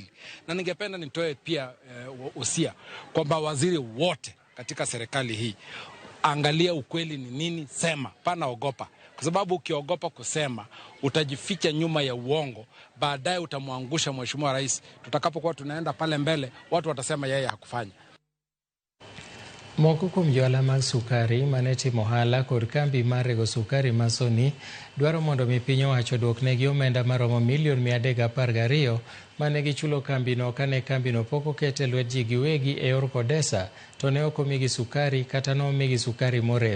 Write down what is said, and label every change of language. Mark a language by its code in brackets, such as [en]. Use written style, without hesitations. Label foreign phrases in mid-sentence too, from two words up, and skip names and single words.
[sw] Na ningependa nitoe pia usia kwamba waziri wote katika serikali hii, angalia ukweli ni nini, sema, pana ogopa. Kwa sababu ukiogopa kusema, utajificha nyuma ya uongo, baadaye utamwangusha Mheshimiwa Rais. Tutakapokuwa tunaenda pale mbele, watu watasema yeye hakufanya. [luo] Moko kuom johala mag sukari mane timo ohala kod kambi mar rego sukari Masoni dwaro mondo mi piny owacho duoknegi omenda maromo milion 312 mane gichulo kambino kane kambino pok oket e lwet ji giwegi e yor kodesa, to ne ok omigi sukari kata nomigi sukari morem.